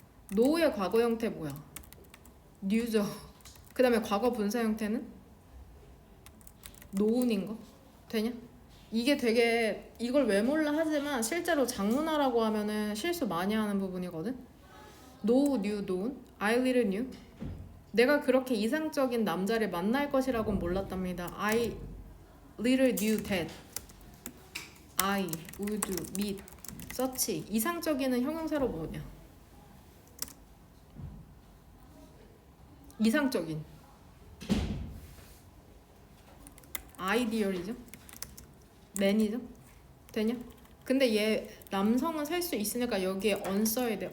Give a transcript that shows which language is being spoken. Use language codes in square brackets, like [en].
[ko] know의 과거 형태 뭐야? new죠. 그 다음에 과거 분사 형태는 known인 거 되냐? 이게 되게 이걸 왜 몰라 하지만 실제로 장문하라고 하면은 실수 많이 하는 부분이거든. [en] know, knew, known, I little knew. [ko] 내가 그렇게 이상적인 남자를 만날 것이라고는 몰랐답니다. [en] I little knew that I would meet such. [ko] 이상적인은 형용사로 뭐냐? 이상적인 아이디얼이죠. man이죠. 되냐? 근데 얘 남성은 살 수 있으니까 여기에 on 써야 돼.